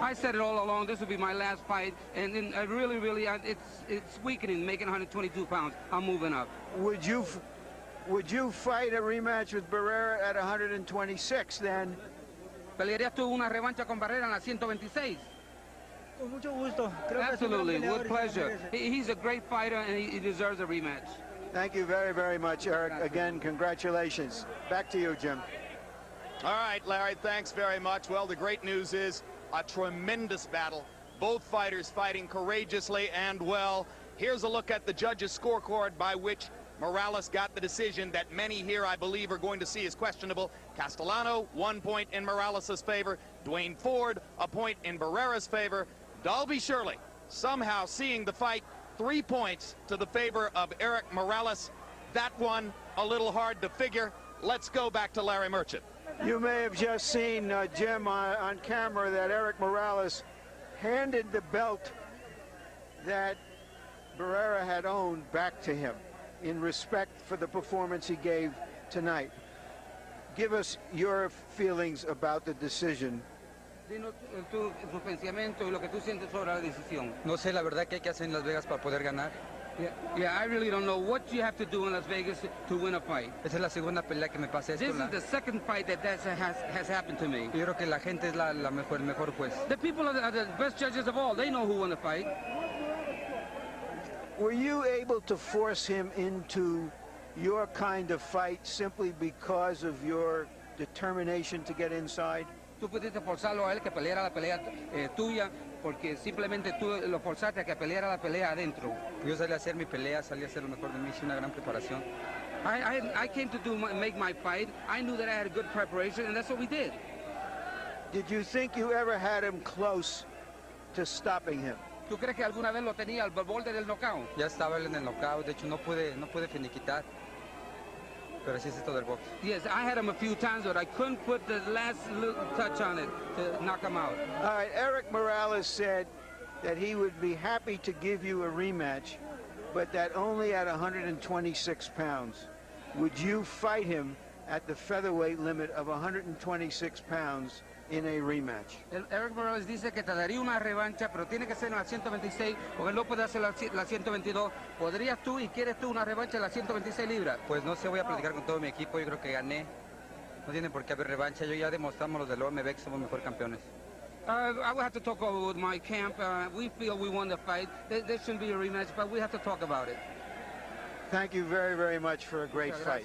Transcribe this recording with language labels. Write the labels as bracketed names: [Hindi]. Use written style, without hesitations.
[English] I said it all along, this would be my last fight, and I really, it's weakening, making 122 pounds. I'm moving up. Would you fight a rematch with Barrera at 126 then? [Spanish] ¿Pelearías tú una revancha con Barrera en las 126? Con mucho gusto. [English] Absolutely, with pleasure. He's a great fighter and he deserves a rematch. Thank you very, very much, Erik. Again, congratulations. Back to you, Jim. All right, Larry, thanks very much. Well, the great news is a tremendous battle. Both fighters fighting courageously and well. Here's a look at the judges' scorecard by which Morales got the decision that many here, I believe, are going to see as questionable. Castellano, 1 point in Morales' favor. Dwayne Ford, a point in Barrera's favor. Dalby Shirley, somehow seeing the fight 3 points to the favor of Erik Morales. That one, a little hard to figure. Let's go back to Larry Merchant. You may have just seen, Jim, on camera that Erik Morales handed the belt that Barrera had owned back to him in respect for the performance he gave tonight. Give us your feelings about the decision. [Spanish] Dinos tu pensamiento y lo que tú sientes sobre la decisión. No sé la verdad qué hay que hacer en Las Vegas para poder ganar. [English] Yeah, I really don't know what you have to do in Las Vegas to win a fight. [Spanish] Esa es la segunda pelea que me pasa esto. [English] This is the second fight that has happened to me. [Spanish] Yo creo que la gente es el mejor juez. [English] The people are the best judges of all. They know who won the fight. Were you able to force him into your kind of fight simply because of your determination to get inside? [Spanish] Tú pudiste forzarlo a él que peleara la pelea tuya porque simplemente tú lo forzaste a que peleara la pelea adentro. Yo salí a hacer mi pelea, salí a hacer lo mejor de mí, hice una gran preparación. [English] I came to make my fight. I knew that I had a good preparation, and that's what we did. Did you think you ever had him close to stopping him? [Spanish] ¿Tú crees que alguna vez lo tenía al borde del knockout? Ya estaba él en el knockout, de hecho no pude finiquitar. Pero así es esto del box. [English] Yes, I had him a few times, but I couldn't put the last little touch on it to knock him out. All right, Erik Morales said that he would be happy to give you a rematch, but that only at 126 pounds. Would you fight him at the featherweight limit of 126 pounds in a rematch? [Spanish] Erik Morales dice que te daría una revancha, pero tiene que ser en la 126, porque no puede hacer la 122. ¿Podrías tú y quieres tú una revancha en la 126 libras? Pues no sé, voy a platicar con todo mi equipo, yo creo que gané. No tiene por qué haber revancha, yo ya demostramos los del OMB que somos mejor campeones. [English] I will have to talk over with my camp. We feel we won the fight. There shouldn't be a rematch, but we have to talk about it. Thank you very, very much for a great fight.